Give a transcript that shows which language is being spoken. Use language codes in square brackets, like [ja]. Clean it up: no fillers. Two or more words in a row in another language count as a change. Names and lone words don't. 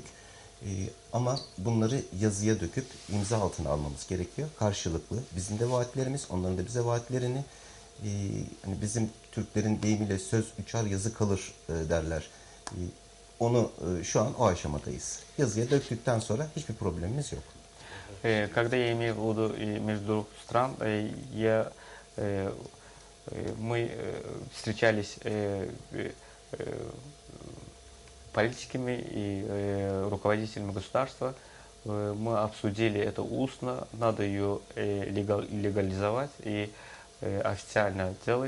[tr] Ama bunları yazıya döküp imza altına almamız gerekiyor. Karşılıklı. Bizim de vaatlerimiz, onların da bize vaatlerini. Hani bizim Türklerin deyimiyle söz uçar yazı kalır derler. Onu şu an o aşamadayız. Yazıya döktükten sonra hiçbir problemimiz yok. [ru] Когда я имею в виду между двух стран, мы встречались политиками и руководителями государства. Мы обсудили это устно, надо ее легализовать и официально делать.